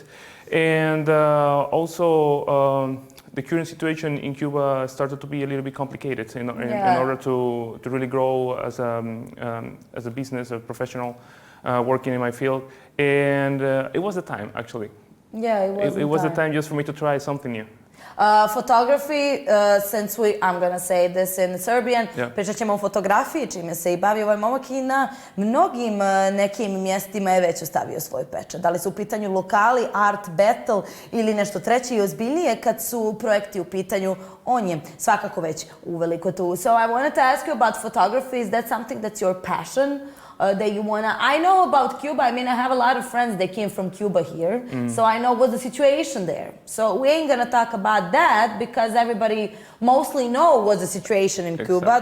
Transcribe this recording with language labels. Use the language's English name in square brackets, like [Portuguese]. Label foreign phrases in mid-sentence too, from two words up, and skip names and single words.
[English] And also the current situation in Cuba started to be a little bit complicated in order to really grow as a business, a professional working in my field. And it was the time, actually. Yeah, it was the time just for me to try something new. Photography, since I'm gonna say this in Serbian, [Serbian] pričat ćemo o fotografiji, čime se i bavi ovaj momak i na mnogim nekim mjestima je već ostavio svoj pečat. Da li su u pitanju lokali, art, battle ili nešto treće i ozbiljnije kad su projekti u pitanju, on je svakako već uveliko tu. [English] So I wanted to ask you about photography. Is that something that's your passion? That you wanna... I know about Cuba. I mean, I have a lot of friends that came from Cuba here. So I know what's the situation there. So we ain't gonna talk about that because everybody mostly know what's the situation in Cuba.